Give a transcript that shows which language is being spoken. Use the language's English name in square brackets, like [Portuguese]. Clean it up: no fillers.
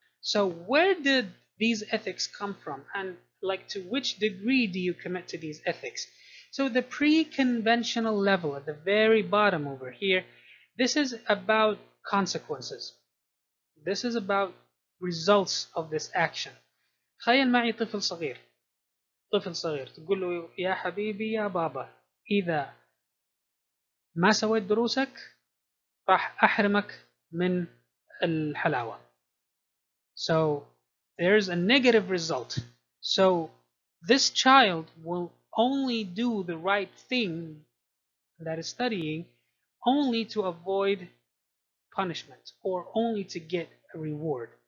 [English] So where did these ethics come from, and like to which degree do you commit to these ethics? So the pre-conventional level at the very bottom over here, this is about consequences. This is about results of this action. [Arabic] تخيل معي طفل صغير، طفل صغير تقول له يا حبيبي يا بابا، إذا ما سويت دروسك راح أحرمك من الحلاوة. [English] So there's a negative result. So this child will only do the right thing, that is studying, only to avoid punishment or only to get a reward.